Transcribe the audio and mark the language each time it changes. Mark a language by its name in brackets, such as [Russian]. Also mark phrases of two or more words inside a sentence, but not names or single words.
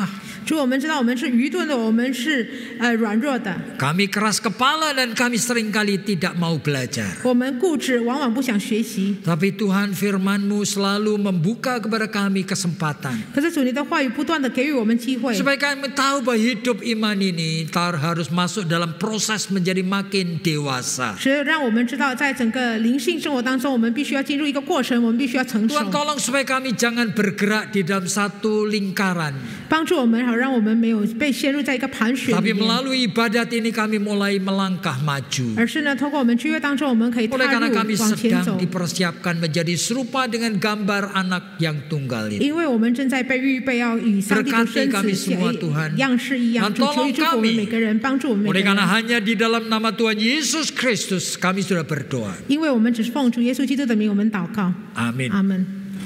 [Chinese] 主，我们知道我们是愚钝的，我们是软弱的， [Indonesian] Kami keras kepala dan kami seringkali tidak mau belajar. [Chinese] 我们固执，往往不想学习。 [Indonesian] Tapi Tuhan, firman-Mu selalu membuka kepada kami kesempatan. [Chinese] 可是主，你的话语不断的给予我们机会， [Indonesian] Supaya kami tahu bahwa hidup iman ini harus masuk dalam proses menjadi makin dewasa. [Chinese] 所以让我们知道，在整个灵性生活当中，我们必须要进入一个过程，我们必须要成熟。 [Indonesian] Tuhan tolong supaya kami jangan bergerak di dalam satu lingkaran. [Chinese] 帮助我们，好让我们没有被陷入在一个盘旋 [Indonesian] Tapi [Chinese] 里面， [Indonesian] melalui ibadat ini kami mulai melangkah maju. [Chinese] 而是呢，透过我们聚会当中，我们可以踏 [Indonesian] Oleh karena [Chinese] 入 [Indonesian] kami [Chinese] 往前 [Indonesian] sedang [Chinese] 走， [Indonesian] dipersiapkan menjadi serupa dengan gambar anak yang tunggal ini. [Chinese] 因为我们正在被预备要与上帝的生 [Indonesian] Berkati kami [Chinese] 子 [Indonesian] semua, Tuhan. [Chinese] 样式一样。 [Indonesian] Dan [Chinese] 主求你 [Indonesian] tolong [Chinese] 祝福我们 [Indonesian] kami. [Chinese] 每个人，帮助我们每 [Indonesian] Oleh [Chinese] 个 [Indonesian] karena [Chinese] 人， [Indonesian] hanya di dalam nama Tuhan Yesus Kristus kami sudah berdoa. [Chinese] 因为我们只是奉主耶稣基督的名，我们祷告， [Indonesian] Amin. [Chinese] 阿门。